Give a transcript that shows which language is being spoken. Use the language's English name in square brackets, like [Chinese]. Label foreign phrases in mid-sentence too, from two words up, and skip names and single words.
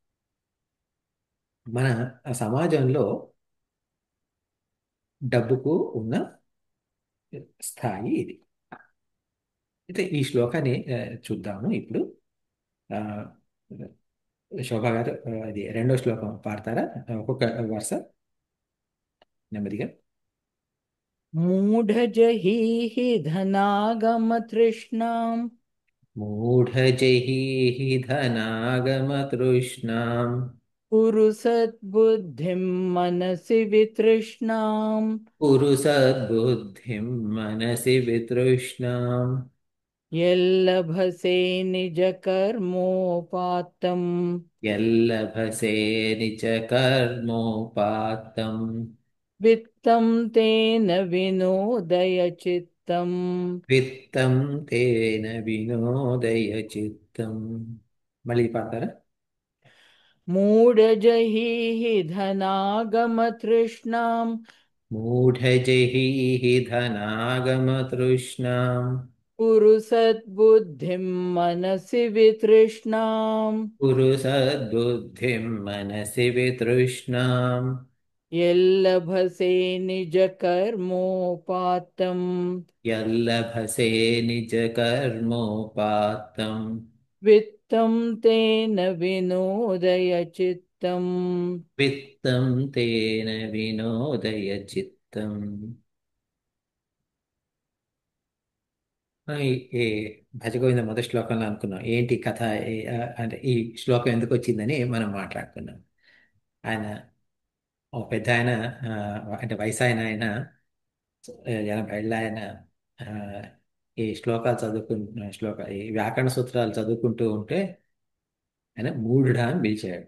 [Telugu] మన సమాజంలో డబ్బుకు ఉన్న స్థాయి ఇది. అయితే ఈ శ్లోకాన్ని చూద్దాము ఇప్పుడు. ఆ, శోభా గారు అది రెండో శ్లోకం పాడతారా? ఒక్కొక్క వరుస నెమ్మదిగా. [Sanskrit] मूढजहीहि धनागमतृष्णाम् మూఢజహీహి ధనాగమతృష్ణాం कुरु सद्बुद्धिं मनसि वितृष्णाम् కురు సద్బుద్ధిం మనసి వితృష్ణాం यल्लभसे निजकर्मोपात्तम् యల్లభసే నిచ కర్మోపాత్తం वित्तं तेन विनोदय चित्तम् విత్తం తేన వినోదయ చిత్తం. [Telugu] మళ్ళీ పాడతారా? [Sanskrit] मूढजहीहि धनागमतृष्णाम् మూఢజహీహి ధనాగమతృష్ణాం कुरु सद्बुद्धिं मनसि वितृष्णाम् కురు సద్బుద్ధిం మనసి వితృష్ణాం यल्लभसे निजकर्मोपात्तम् యల్లభసే నిజ కర్మోపాత్తం वित्तं तेन विनोदय चित्तम् విత్తం తేన వినోదయ చిత్తం. [Telugu] మనం ఈ భజగోవింద మొదటి శ్లోకంలో అనుకున్నాం ఏంటి కథ, అంటే ఈ శ్లోకం ఎందుకు వచ్చిందని మనం మాట్లాడుకున్నాం. ఆయన ఒక పెద్ద ఆయన, అంటే వయసు ఆయన 80 ఏళ్ళ ఆయన, ఆ, ఈ శ్లోకాలు ఈ వ్యాకరణ సూత్రాలు చదువుకుంటూ ఉంటే ఆయన మూఢుడా అని పిలిచాడు.